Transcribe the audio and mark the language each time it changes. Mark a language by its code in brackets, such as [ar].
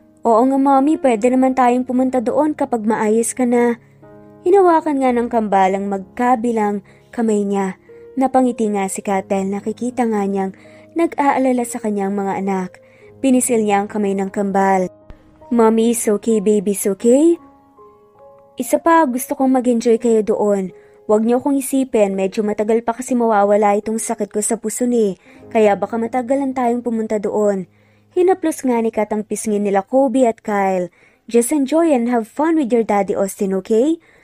[tl] Oo nga mami, pwede naman tayong pumunta doon kapag maayos ka na. Hinawakan nga ng kambalang magkabilang kamay niya. Napangiti nga si Kat dahil nakikita nga niyang nag-aalala sa kanyang mga anak. Pinisil niya ang kamay ng kambal. [en] Mommy, it's okay, baby, it's okay? [tl] Isa pa, gusto kong mag-enjoy kayo doon. Huwag niyo akong isipin, medyo matagal pa kasi mawawala itong sakit ko sa puso kaya baka matagalan tayong pumunta doon. Hinaplos nga ni Kat ang pisngin nila Kobe at Kyle. [en] Just enjoy and have fun with your daddy Austin, okay?